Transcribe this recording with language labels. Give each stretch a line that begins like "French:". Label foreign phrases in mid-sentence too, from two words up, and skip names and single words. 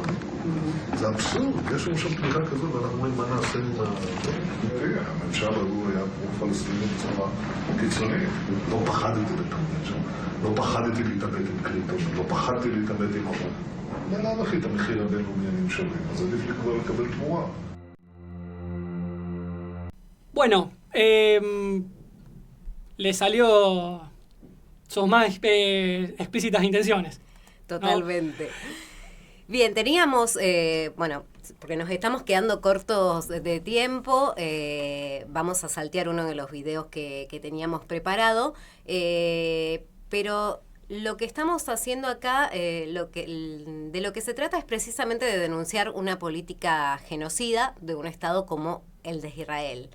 Hebrew: זה אבסורד, יש לנו שם תמיכה כזאת, ואנחנו אומרים מה נעשה עם הממשל הוא היה פרו-פלסטיני בצורה קיצונית. לא פחדתי לתמודד שם. לא פחדתי להתאבד עם קלינטון, לא פחדתי להתאבד עם אובמה. בלאו הכי את המחיר הבינלאומי אני משלם, אז עדיף לי כבר לקבל תמורה.
Spanish: Bueno, le salió sus más explícitas intenciones. Totalmente. ¿No? Bien, teníamos, bueno, porque nos estamos quedando cortos de tiempo, vamos a saltear uno de los videos que teníamos preparado, pero lo que estamos haciendo acá, de lo que se trata es precisamente de denunciar una política genocida de un Estado como el de Israel.